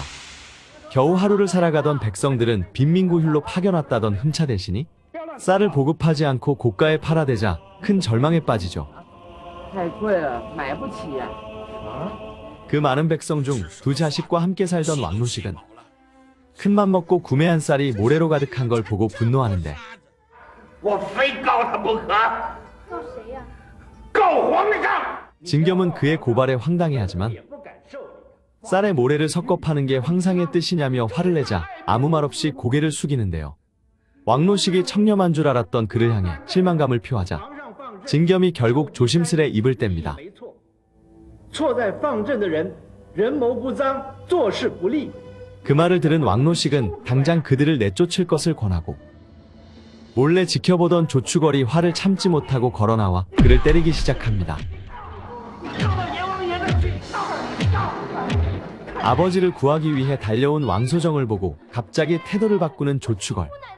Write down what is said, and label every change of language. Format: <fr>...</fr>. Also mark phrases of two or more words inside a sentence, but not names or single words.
<ko>겨우 하루를 살아가던 백성들은 빈민구휼로 파견왔다던 흠차 대신이 쌀을 보급하지 않고 고가에 팔아대자 큰 절망에 빠지죠. 그 많은 백성 중 두 자식과 함께 살던 왕노식은 큰맘 먹고 구매한 쌀이 모래로 가득한 걸 보고 분노하는데</ko> <zh>我非告他不可，告谁呀？告皇上！</zh> <ko>진겸은 그의 고발에 황당해하지만</ko> <zh>也不敢受理。</zh> <ko>쌀에 모래를 섞어 파는 게 황상의 뜻이냐며 화를 내자 아무 말 없이 고개를 숙이는데요. 왕노식이 청렴한 줄 알았던 그를 향해 실망감을 표하자 진겸이 결국 조심스레 입을 뗍니다.</ko> <zh>没错，错在放朕的人人谋不臧，做事不利。</zh> <ko>그 말을 들은 왕노식은 당장 그들을 내쫓을 것을 권하고 몰래 지켜보던 조추걸이 화를 참지 못하고 걸어나와 그를 때리기 시작합니다. 아버지를 구하기 위해 달려온 왕소정을 보고 갑자기 태도를 바꾸는 조추걸.</ko>